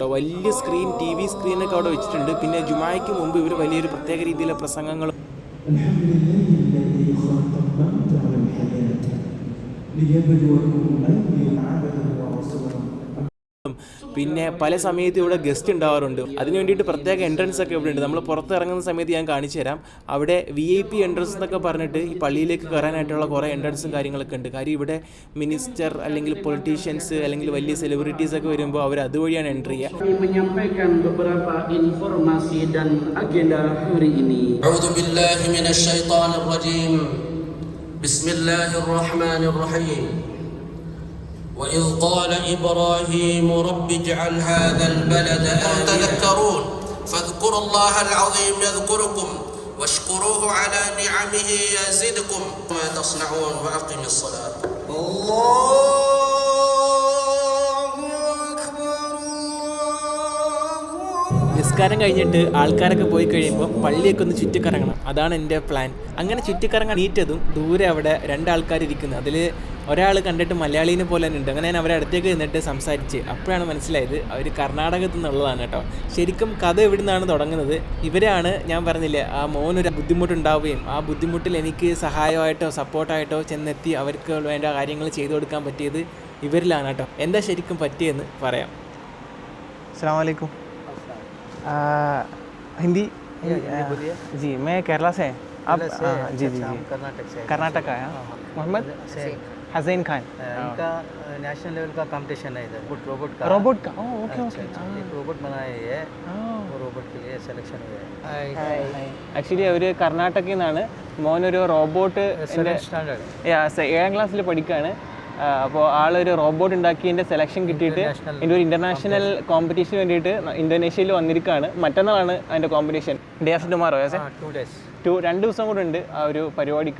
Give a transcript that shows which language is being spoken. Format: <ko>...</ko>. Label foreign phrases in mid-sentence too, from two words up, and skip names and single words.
<ml>വലിയ സ്ക്രീൻ,</ml> <en>TV screen</en> <ml>അവിടെ വെച്ചിട്ടുണ്ട്. പിന്നെ ജുമായ്ക്ക് മുമ്പ് ഇവർ വലിയൊരു പ്രത്യേക രീതിയിലെ പ്രസംഗങ്ങളും പിന്നെ പല സമയത്ത് ഇവിടെ ഗസ്റ്റ് ഉണ്ടാവാറുണ്ട്. അതിന് വേണ്ടിയിട്ട് പ്രത്യേക എൻട്രൻസ് ഒക്കെ ഇവിടെ ഉണ്ട്. നമ്മൾ പുറത്ത് ഇറങ്ങുന്ന സമയത്ത് ഞാൻ കാണിച്ചു തരാം. അവിടെ</ml> <en>VIP entrance</en> <ml>എന്നൊക്കെ പറഞ്ഞിട്ട് ഈ പള്ളിയിലേക്ക് കയറാനായിട്ടുള്ള കുറേ എൻട്രൻസും കാര്യങ്ങളൊക്കെ ഉണ്ട്. കാര്യം ഇവിടെ മിനിസ്റ്റർ അല്ലെങ്കിൽ പൊളിറ്റീഷ്യൻസ് അല്ലെങ്കിൽ വലിയ സെലിബ്രിറ്റീസ് ഒക്കെ വരുമ്പോൾ അവർ അതുവഴിയാണ് എൻട്രി ചെയ്യുക.</ml> <id>menyampaikan beberapa informasi dan agenda hari ini.</id> <ar>أعوذ بالله من الشيطان الرجيم. بسم الله الرحمن الرحيم. وإذ قال إبراهيم رب اجعل هذا البلد آمنا تذكرون فاذكروا الله العظيم يذكركم واشكروه على نعمه يزدكم ما تصنعون وأقم الصلاة.</ar> <ml>നിസ്കാരം കഴിഞ്ഞിട്ട് ആൾക്കാരൊക്കെ പോയി കഴിയുമ്പോൾ പള്ളിയൊക്കെ ഒന്ന് ചുറ്റിക്കറങ്ങണം. അതാണ് എൻ്റെ പ്ലാൻ. അങ്ങനെ ചുറ്റിക്കറങ്ങാൻ നീറ്റതും ദൂരെ അവിടെ രണ്ടാൾക്കാർ ഇരിക്കുന്നു. അതിൽ ഒരാൾ കണ്ടിട്ട് മലയാളീനെ പോലെ തന്നെ ഉണ്ട്. അങ്ങനെ ഞാൻ അവരെ അടുത്തേക്ക് നിന്നിട്ട് സംസാരിച്ച് അപ്പോഴാണ് മനസ്സിലായത് അവർ കർണാടകത്തിൽ നിന്നുള്ളതാണ് കേട്ടോ. ശരിക്കും കഥ എവിടെ നിന്നാണ് തുടങ്ങുന്നത്? ഇവരാണ് ഞാൻ പറഞ്ഞില്ലേ, ആ മോനൊരു ബുദ്ധിമുട്ടുണ്ടാവുകയും ആ ബുദ്ധിമുട്ടിൽ എനിക്ക് സഹായമായിട്ടോ സപ്പോർട്ടായിട്ടോ ചെന്നെത്തി അവർക്ക് വേണ്ട കാര്യങ്ങൾ ചെയ്തു കൊടുക്കാൻ പറ്റിയത് ഇവരിലാണ് കേട്ടോ. എന്താ ശരിക്കും പറ്റിയെന്ന് പറയാം.</ml> <ar>السلام عليكم.</ar> <hi>हिंदी जी, मैं केरला से। आप जी जी जी कर्नाटक का है। मोहम्मद हसैन खान। इनका</hi> <en>national level</en> <hi>का कंपटीशन है इधर रोबोट का।</hi> <en>OK OK.</en> <hi>एक रोबोट बनाए है, वो रोबोट के लिए सिलेक्शन हुआ है।</hi> <ml>ആക്ച്വലി അവർ കർണാടകയിൽ നിന്നാണ്. മോനൊരു റോബോട്ട് 7ാം ക്ലാസ്സിൽ പഠിക്കുകയാണ്. അപ്പോൾ ആളൊരു റോബോട്ട് ഉണ്ടാക്കിയതിൻ്റെ സെലക്ഷൻ കിട്ടിയിട്ട് ഇതിൻ്റെ ഒരു</ml> <en>international competition</en> <ml>വേണ്ടിയിട്ട് ഇന്തോനേഷ്യയിൽ വന്നിരിക്കുകയാണ്. മറ്റന്നാളാണ് അതിൻ്റെ കോമ്പറ്റീഷൻ.</ml> <en>day after tomorrow?</en> <ml>2 ദിവസം കൂടെ ഉണ്ട് ആ ഒരു പരിപാടിക്ക്.</ml>